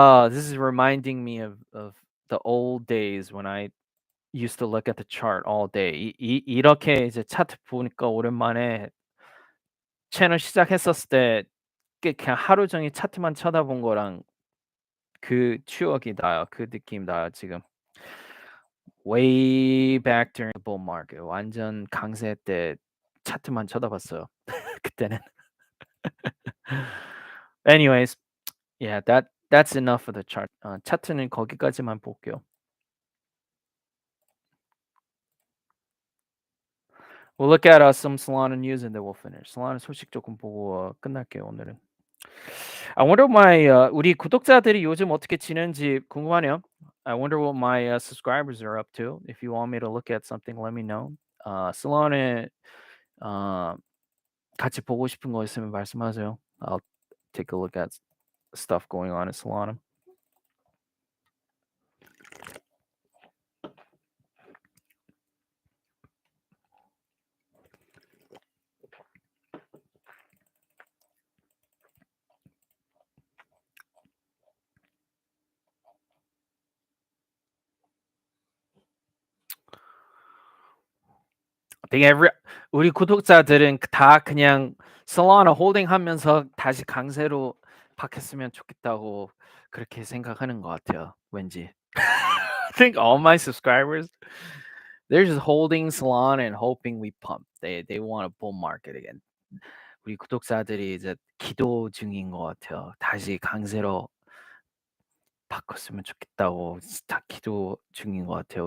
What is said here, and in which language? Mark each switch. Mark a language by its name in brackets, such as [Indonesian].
[English] This is reminding me of the old days when I used to look at the chart all day. [Korean] 이렇게 이제 차트 보니까 오랜만에 채널 시작했었을 때 그냥 하루 종일 차트만 쳐다본 거랑 그 추억이 나요. 그 느낌 나요, 지금. [English] Way back during the bull market. [Korean] 완전 강세 때 차트만 쳐다봤어요. 그때는. [English] Anyways, yeah, that's enough for the chart. [Korean] 차트는 거기까지만 볼게요. [English] We'll look at some Solana news and then we'll finish. [Korean] Solana 소식 조금 보고 끝날게요, 오늘은. [English] I wonder [Korean] 우리 구독자들이 요즘 어떻게 지내는지 궁금하네요. [English] I wonder what my subscribers are up to. If you want me to look at something, let me know. [Korean] Solana 어 같이 보고 싶은 거 있으면 말씀하세요. [English] I'll take a look at stuff going on in Solana. [Korean] 되게 우리 구독자들은 다 그냥 Solana 홀딩하면서 다시 강세로 바뀌었으면 좋겠다고 그렇게 생각하는 것 같아요. 왠지. [English] I think all my subscribers, they're just holding Solana and hoping we pump. They want a bull market again. [Korean] 우리 구독자들이 이제 기도 중인 것 같아요. 다시 강세로 바꿨으면 좋겠다고 다 기도 중인 것 같아요.